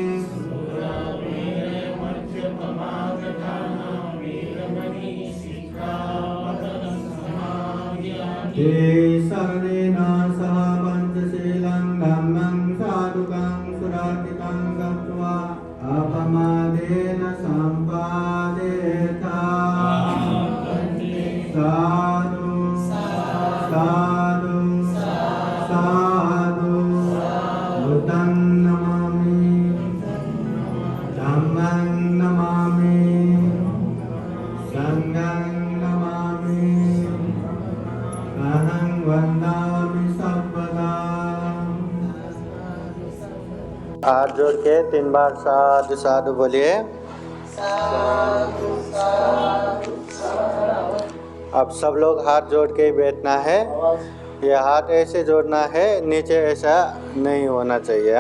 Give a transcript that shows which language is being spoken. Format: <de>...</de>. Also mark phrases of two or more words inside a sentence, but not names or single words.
<pi>ते शरणेन सह पञ्चशीलं धम्मं साधुकं सुरार्थितं गत्वा अपमादेन सम्पादयेथा साधु साधु साधु बुद्धं नमामि धम्मं नमामि संघं नमामि अहं वन्दामि सर्वदा।</pi> <hi>हाथ जोड़ के 3 बार साधु साधु बोलिए। अब सब लोग हाथ जोड़ के ही बैठना है। ये हाथ ऐसे जोड़ना है, नीचे ऐसा नहीं होना चाहिए।</hi>